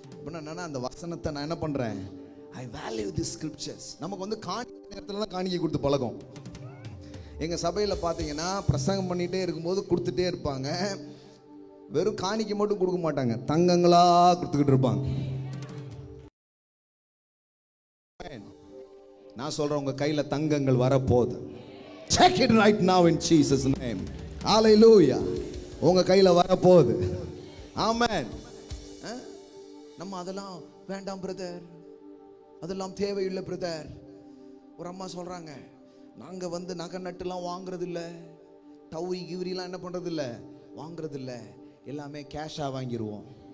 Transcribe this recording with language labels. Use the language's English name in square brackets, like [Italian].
[Tamil] என்னன்னா அந்த வசனத்தை நான் என்ன பண்றேன், [English] I value the scriptures. [Tamil] நமக்கு காணிக்கை நேரத்துல தான் காணிக்கை கொடுத்து பழகம். எங்க சபையில பாத்தீங்கன்னா பிரசங்கம் பண்ணிட்டே இருக்கும்போது கொடுத்துட்டே இருப்பாங்க. வெறும் காணிக்கை மட்டும் கொடுக்க மாட்டாங்க, தங்கங்களா கொடுத்துக்கிட்டு இருப்பாங்க. நான் சொல்றேன், உங்க கையில தங்கங்கள் வரப்போகுது. [English] Check it right now in Jesus name. Hallelujah. [Tamil] உங்க கையில வரப்போகுது. ஆமென். நம்ம அதெல்லாம் வேண்டாம் பிரதர், அதெல்லாம் தேவையில்லை பிரதர். ஒரு அம்மா சொல்றாங்க, நாங்க வந்து நகை நட்டுலாம் வாங்குறது இல்லை, டவுரி கிவரிலாம் என்ன பண்றது இல்லை, வாங்குறது இல்லை, எல்லாமே கேஷா வாங்கிடுவோம்.